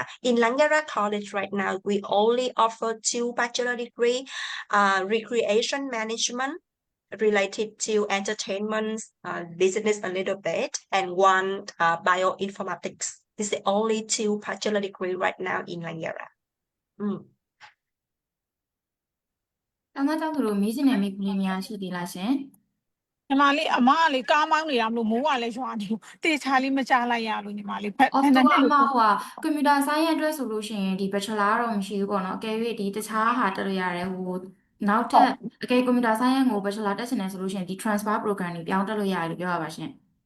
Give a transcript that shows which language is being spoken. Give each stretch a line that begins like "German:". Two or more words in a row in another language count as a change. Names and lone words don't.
English: In Langara College right now, we only offer 2 bachelor degree, recreation management related to entertainment, business a little bit, and one bioinformatics. This is the only 2 bachelor degree right now in Langara.
Burmese: ကျောင်းသားကျောင်းသူတို့မေးချင်တဲ့မေးခွန်းလေးများရှိသေးလားရှင် ညီမလေးအမကလေကားမောင်းနေတာမလို့မိုးကလည်းရွာနေလို့တေချာလေးမကြားလိုက်ရလို့ညီမလေးဘယ် အော် နှစ် တော့ နှစ် အမ လို့ ကွန်ပျူတာဆိုင်ရဲ့အတွက်ဆိုလို့ရှိရင်ဒီ bachelor တော့မရှိဘူးပေါ့နော်အကယ်၍ဒီတခြားဟာတက်လို့ရတယ်နောက်ထပ်အကယ်ကွန်ပျူတာဆိုင်ရဲ့ကို bachelor တက်ချင်တယ်ဆိုလို့ရှိရင်ဒီ
English: transfer program
Burmese: တွေပြောင်းတက်လို့ရတယ်လို့ပြောရပါရှင်